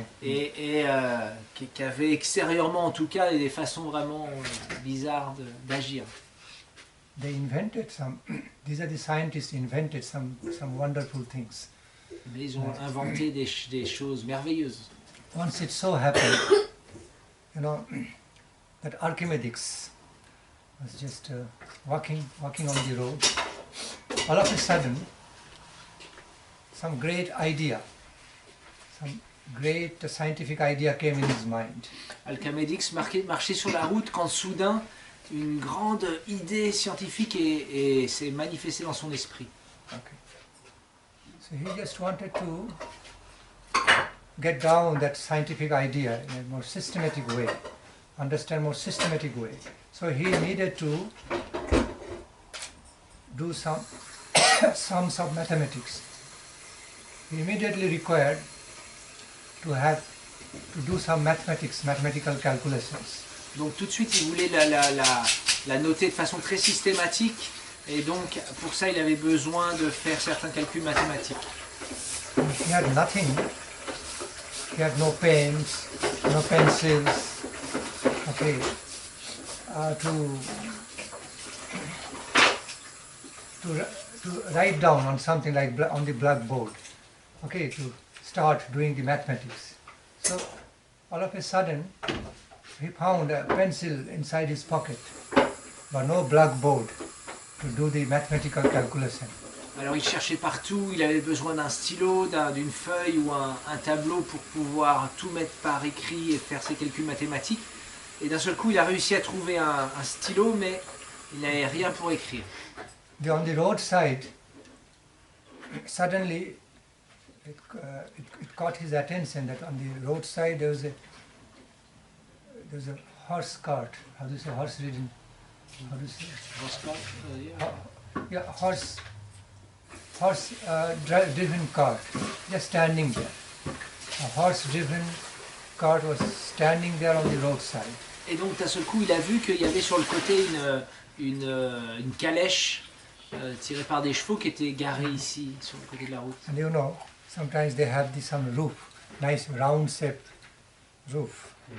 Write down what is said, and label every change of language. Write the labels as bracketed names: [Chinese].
[French] Et qui avaient extérieurement en tout cas des façons vraiment bizarres d'agir. [English] They invented some, these are the scientists invented some wonderful things. [French] Mais ils ont inventé des choses merveilleuses. [English] Once it so happened, you know, that Archimedes was just walking on the road. All of a sudden, some great idea, some great scientific idea came in his mind. [French] Archimedes marchait sur la route quand soudain une grande idée scientifique s'est manifestée dans son esprit. [English] Okay. So he just wanted to get down that scientific idea in a more systematic way, understand more systematic way. So he needed to do some sums of mathematics. He immediately required to do some mathematical calculations. [French] Donc tout de suite il voulait la noter de façon très systématique et donc pour ça il avait besoin de faire certains calculs mathématiques. [English] He had nothing. He had no pens, no pencils. Okay, to write down on something like on the blackboard. Okay, to start doing the mathematics. So all of a sudden he found a pencil inside his pocket, but no blackboard to do the mathematical calculation. [French] Alors il cherchait partout, il avait besoin d'un stylo, d'une feuille ou un tableau pour pouvoir tout mettre par écrit et faire ses calculs mathématiques. Et d'un seul coup il a réussi à trouver un stylo, mais il n'avait rien pour écrire. [English] On the roadside, suddenly it caught his attention that on the roadside there was a horse cart. How do you say horse ridden? How do you say? Horse cart? Yeah, horse driven cart, just standing there. A horse driven cart was standing there on the roadside. [French] Et donc d'un seul coup il a vu qu'il y avait sur le côté une calèche tirée par des chevaux qui était garée ici sur le côté de la route. [English] And you know, sometimes they have some roof, nice round shaped roof.